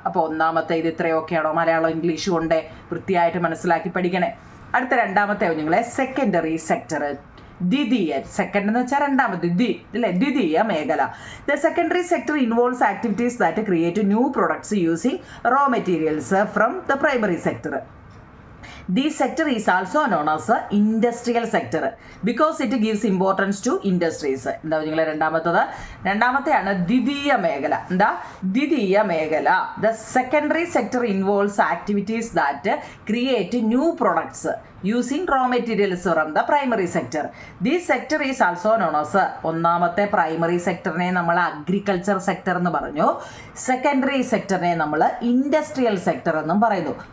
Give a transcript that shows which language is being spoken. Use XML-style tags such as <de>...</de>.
<ml>അപ്പോൾ ഒന്നാമത്തെ ഇത് ഇത്രയൊക്കെയാണോ? മലയാളം ഇംഗ്ലീഷും കൊണ്ട് വൃത്തിയായിട്ട് മനസ്സിലാക്കി പഠിക്കണേ. അടുത്ത രണ്ടാമത്തെ നിങ്ങളെ സെക്കൻഡറി സെക്ടർ. ദ്വിതീയ, സെക്കൻഡ് എന്ന് വെച്ചാൽ രണ്ടാമത്, അല്ലേ, ദ്വിതീയ മേഖല.</ml> <en>The secondary sector involves activities that create new products using raw materials from the primary sector. This sector is also known as the industrial sector because it gives importance to industries.</en> <ml>എന്താ നിങ്ങൾ രണ്ടാമത്തെയാണ് ദ്വിതീയ മേഖല. എന്താ ദ്വിതീയ മേഖല?</ml> <en>The secondary sector involves activities that create new products using raw materials from the primary sector. This sector is also known as,</en> <ml>ഒന്നാമത്തെ primary സെക്ടറിനെ നമ്മൾ agriculture sector എന്ന് പറഞ്ഞു, സെക്കൻഡറി സെക്ടറിനെ നമ്മൾ ഇൻഡസ്ട്രിയൽ സെക്ടർ എന്നും പറയുന്നു.</ml>